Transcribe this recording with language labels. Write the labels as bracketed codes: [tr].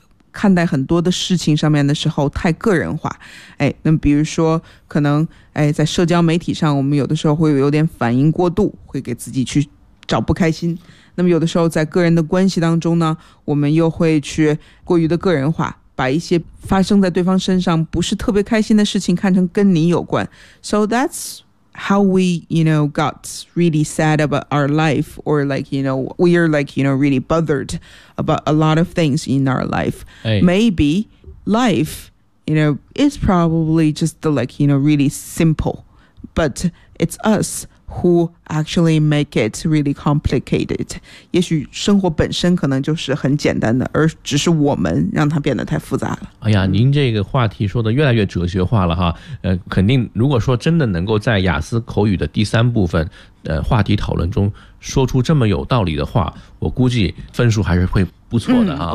[zh] 看待很多的事情上面的时候太个人化，哎，那比如说可能，哎，在社交媒体上我们有的时候会有点反应过度，会给自己去找不开心，那么有的时候在个人的关系当中呢，我们又会去过于的个人化，把一些发生在对方身上不是特别开心的事情看成跟你有关。 [en] So that's how we, you know, got really sad about our life, or like, you know, we are like, you know, really bothered about a lot of things in our life. Maybe life, you know, is probably just the, like, you know, really simple, but it's us who actually make it really complicated. [zh] 也许生活本身可能就是很简单的，而只是我们让它变得太复杂了。哎呀，您这个话题说的越来越哲学化了哈。肯定如果说真的能够在雅思口语的第三部分话题讨论中说出这么有道理的话，我估计分数还是会不错的哈。